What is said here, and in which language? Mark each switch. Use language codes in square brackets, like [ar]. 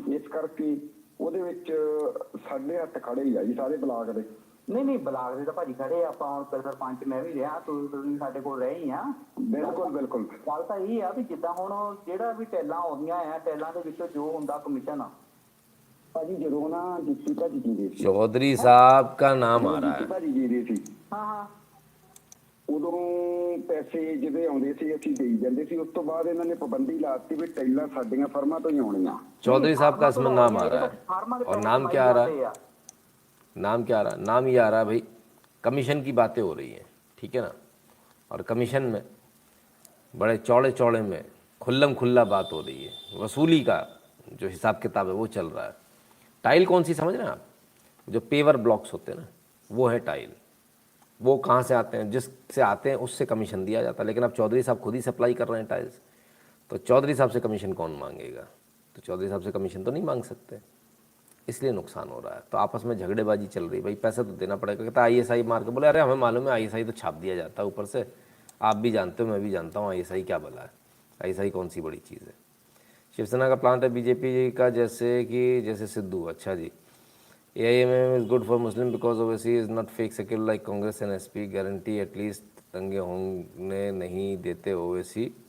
[pa] ਇਸ ਕਰਕੇ ਉਹਦੇ ਵਿੱਚ ਸਾਡੇ ਹੱਥ ਖੜੇ ਹੀ ਆ ਜੀ ਸਾਰੇ ਬਲਾਕ ਦੇ। ਨਹੀਂ ਬਲਾਕ ਦੇ ਤਾਂ ਭਾਜੀ ਖੜੇ ਆਪਾਂ ਹੁਣ ਸਰਪੰਚ ਮੈਂ ਵੀ ਰਿਹਾ, ਤੁਸੀਂ ਸਾਡੇ ਕੋਲ ਰਹੇ ਹੀ ਆ। ਬਿਲਕੁਲ ਗੱਲ ਤਾਂ ਇਹ ਆ ਵੀ ਜਿੱਦਾਂ ਹੁਣ ਜਿਹੜਾ ਵੀ ਟੈਲਾਂ ਆਉਂਦੀਆਂ ਆ ਟੈਲਾਂ ਦੇ ਵਿੱਚੋਂ ਜੋ ਹੁੰਦਾ ਕਮਿਸ਼ਨ ਆ ਭਾਜੀ ਜਦੋਂ ਨਾ ਜਿੱਤੀ ਭਾਜੀ ਜੀ ਦੇ ਸੀ, [hi] चौधरी साहब का नाम आ रहा है। [pa] ਭਾਜੀ ਜੀ ਦੇ ਸੀ ਹਾਂ ਉਦੋਂ ਪੈਸੇ ਜਿਹਦੇ ਆਉਂਦੇ ਸੀ ਅਸੀਂ ਦੇਈ ਜਾਂਦੇ ਸੀ। ਉਸ ਤੋਂ ਬਾਅਦ ਇਹਨਾਂ ਨੇ ਪਾਬੰਦੀ ਲਾਤੀ ਵੀ ਟੈਲਾਂ ਸਾਡੀਆਂ ਫਰਮਾਂ ਤੋਂ ਹੀ ਆਉਣੀਆਂ। [hi] चौधरी साहब का इसमें नाम आ रहा है। और नाम क्या आ रहा है? नाम क्या आ रहा है? नाम ये आ रहा है भाई, कमीशन की बातें हो रही हैं, ठीक है ना। और कमीशन में बड़े चौड़े में खुल्लम खुल्ला बात हो रही है। वसूली का जो हिसाब किताब है वो चल रहा है। टाइल कौन सी समझ रहे हैं आप? जो पेवर ब्लॉक्स होते हैं ना, वो है टाइल। वो कहाँ से आते हैं? जिससे आते हैं उससे कमीशन दिया जाता है। लेकिन अब चौधरी साहब खुद ही सप्लाई कर रहे हैं टाइल्स, तो चौधरी साहब से कमीशन कौन मांगेगा? तो चौधरी साहब से कमीशन तो नहीं मांग सकते, इसलिए नुकसान हो रहा है। तो आपस में झगड़ेबाजी चल रही है। भाई पैसा तो देना पड़ेगा। कहता है ISI मार के। बोले अरे हमें मालूम है ISI तो छाप दिया जाता है ऊपर से, आप भी जानते हो मैं भी जानता हूँ ISI क्या भला है। ISI कौन सी बड़ी चीज़ है? शिवसेना का प्लांट है बीजेपी का जैसे सिद्धू। अच्छा जी। [en] AIMM is good for Muslim because OWC is not fake secular like Congress and SP. Guarantee at least [hi] दंगे होने नहीं देते OWC.